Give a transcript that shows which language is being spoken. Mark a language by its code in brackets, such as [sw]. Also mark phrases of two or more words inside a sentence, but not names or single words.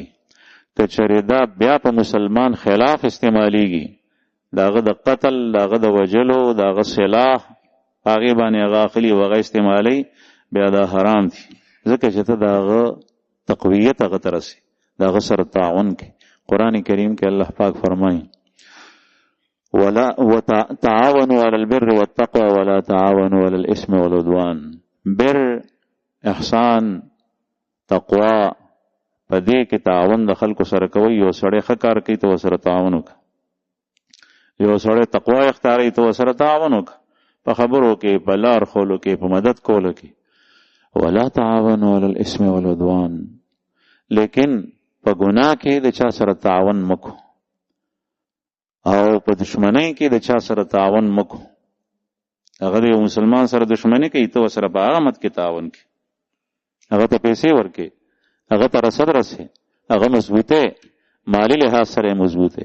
[ps] که چېرې دا بیا په مسلمان خلاف استعمالیږي، داغه د قتل، داغه د وجلو، داغه سلاح هغه باندې هغه اخلي وغه استعمالي، بیا دا حرام دي. ځکه چې ته داغه تقویت هغه ترسي، داغه سره تعاون کوي. قران کریم کې الله پاک فرمایي [ar] ولا تعاونوا على البر والتقوى ولا تعاونوا على الاثم والعدوان. [ps] بر، احسان، تقوا، په دې کې تعاون د خلکو سره کوي. یو سړی ښه کار کوي ته سره تعاون وکړه، یو سړی تقوا اختیاري ته سره تعاون وکړه، په خبرو کې، په لار خولو کې، په مدد کولو کې. [ar] ولا تعاونوا على الاثم والعدوان. [ps] لیکن په ګناه کې د چا سره تعاون مکو، او په دشمنی کې د چا سره تعاون مکو. هغه یو مسلمان سره دشمنی کوي ته سره په هغه مت کې تعاون کوي، هغه ته پیسې ورکړي، هغه ته رسد رسې، هغه مضبوطه مالی لحاظ سره مضبوطه.